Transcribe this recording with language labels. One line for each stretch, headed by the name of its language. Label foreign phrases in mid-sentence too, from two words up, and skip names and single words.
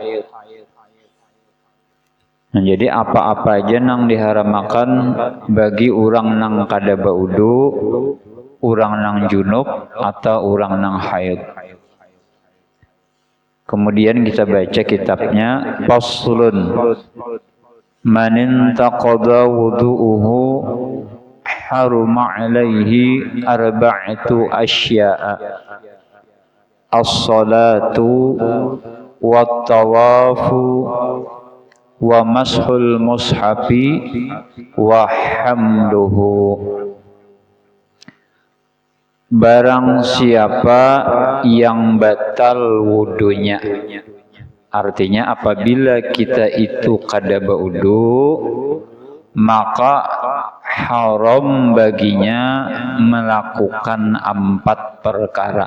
Banjar: Nah, jadi apa-apa aja nang diharamakan bagi orang nang kada baudu, orang nang junub, atau orang nang haid.
Indonesian: Kemudian kita baca kitabnya.
Arabic: فصل من انتقض وضوءه حرم عليه أربعة أشياء الصلاة والطواف ومس المصحف وحمله.
Banjar: Barang siapa yang batal wudunya, artinya apabila kita itu kada baudu, maka haram baginya melakukan 4 perkara.